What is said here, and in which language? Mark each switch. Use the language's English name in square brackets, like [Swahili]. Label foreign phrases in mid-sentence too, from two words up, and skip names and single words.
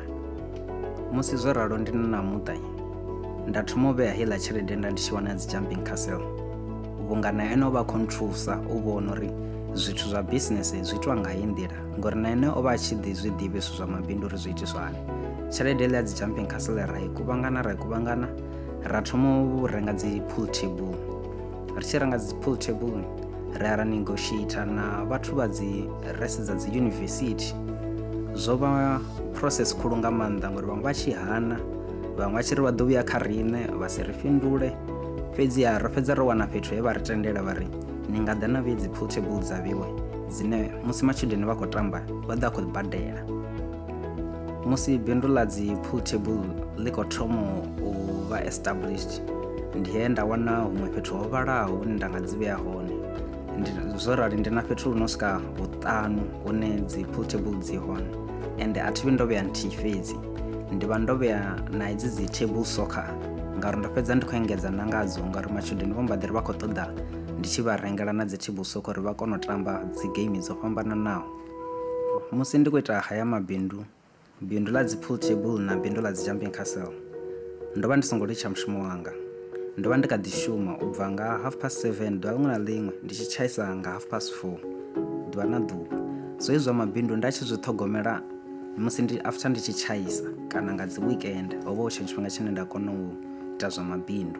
[Venda] Musi zwo ralo ndi na muṱa, nda thoma u vhea heiḽa tshelede nda ndi tshi wana dzi [English] jumping castle, [Venda] vhunga na ene o vha khou nthusa u vhona uri zwithu zwa business zwi itiwa nga heyi nḓila, ngori na ene o vha a tshi zwi ḓivhe zwithu zwa mabindu uri zwi itiswa hani. Tshelede ile ya dzi [English] jumping castle [Venda] ra i kuvhangana ra thoma u renga dzi [English] pool table. [Venda] Ri tshi renga dzi [English] pool table [Venda] ra negotiate na vhathu vha dzi rest dza dzi university. Zwo vha process khulu nga maanḓa ngori vhaṅwe vha tshi hana, vhaṅwe vha tshi ri vha ḓo vhuya kha riṋe vha si ri fhindule. Fhedziha ro fhedza ro wana fhethu he vha ri tendela vha ri ni nga ḓa na vhuye dzi [English] pool table [Venda] dza vhiwe dzine musi matshudeni vha khou tamba vha ḓa khou badela. Musi bindu ḽa dzi [English] pool table [Venda] ḽi khou thoma u vha established, ndi he nda wana huṅwe fhethu ho vhalaho hune nda nga dzi vhea hone. Zwo rali ndi na fhethu hu no swika vhuṱanu hune dzi [English] pool table [Venda] dzi hone, ende a thi vhi ndo vhea nthihi fhedzi, ndi vha ndo vhea na idzi dzi [English] table soccer [Venda] ngauri ndo fhedza ndi khou engedza na ngadzo ngauri matshudeni vho mbaḓiri vha khou ṱoḓa ndi tshi vha rengela na dzi [English] table soccer [Venda] uri vha kone u tamba dzi game dzo fhambananaho. Musi ndi khou ita haya mabindu, bindu ḽa dzi [English] pool table [Venda] na bindu ḽa dzi [English] jumping castle, [Venda] ndo vha ndi songo litsha mushumo wanga. Ndo vha ndi kha ḓi shuma u bva nga 7:30 ḓuvha ḽiṅwe na ḽiṅwe ndi tshi tshaisa nga 4:30 ḓuvha na ḓuvha. So hezwi zwa mabindu nda tshi zwi ṱhogomela musi after ndi tshi tshaisa kana nga dzi weekend, ho vha hu tshe tshifhinga tshine nda kona u ita zwa mabindu.